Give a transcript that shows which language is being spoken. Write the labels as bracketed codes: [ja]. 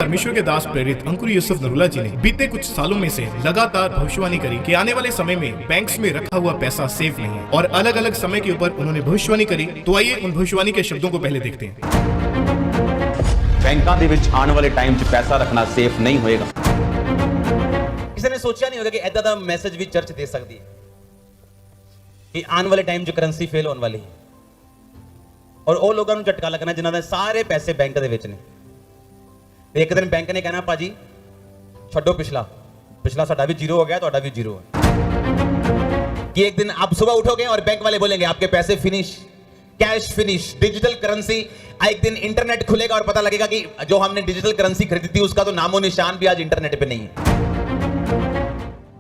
[hi] परमेश्वर के दास प्रेरित अंकुर यूसुफ नरूला जी ने बीते कुछ सालों में से लगातार भविष्यवाणी करी कि आने वाले समय में बैंक्स में रखा हुआ पैसा सेफ नहीं है और अलग अलग समय के ऊपर उन्होंने भविष्यवाणी करी। तो आइए उन भविष्यवाणी के शब्दों को पहले देखते हैं। [pa] बैंकों ਦੇ ਵਿੱਚ ਆਉਣ ਵਾਲੇ ਟਾਈਮ 'ਚ ਪੈਸਾ ਰੱਖਣਾ ਸੇਫ ਨਹੀਂ ਹੋਏਗਾ। ਕਿਸੇ ਨੇ ਸੋਚਿਆ ਨਹੀਂ ਹੋਗਾ ਕਿ ਐਦਾਂ ਦਾ ਮੈਸੇਜ ਵੀ ਚਰਚ ਦੇ ਸਕਦੀ ਹੈ ਕਿ ਆਉਣ ਵਾਲੇ ਟਾਈਮ 'ਚ ਕਰੰਸੀ ਫੇਲ ਹੋਣ ਵਾਲੀ ਹੈ ਔਰ ਉਹ ਲੋਕਾਂ ਨੂੰ ਝਟਕਾ ਲੱਗਣਾ ਜਿਨ੍ਹਾਂ ਦੇ ਸਾਰੇ ਪੈਸੇ ਬੈਂਕ ਦੇ ਵਿੱਚ ਨੇ। एक दिन बैंक ने कहना पाजी छोड़ो पिछला साडा भी जीरो हो गया, ਤੁਹਾਡਾ भी जीरो है। [hi] कि एक दिन आप सुबह उठोगे और बैंक वाले बोलेंगे आपके पैसे finish, cash finish, digital currency. एक दिन इंटरनेट खुलेगा और पता लगेगा कि जो हमने डिजिटल करेंसी खरीदी थी उसका तो नामो निशान भी आज इंटरनेट पे नहीं है।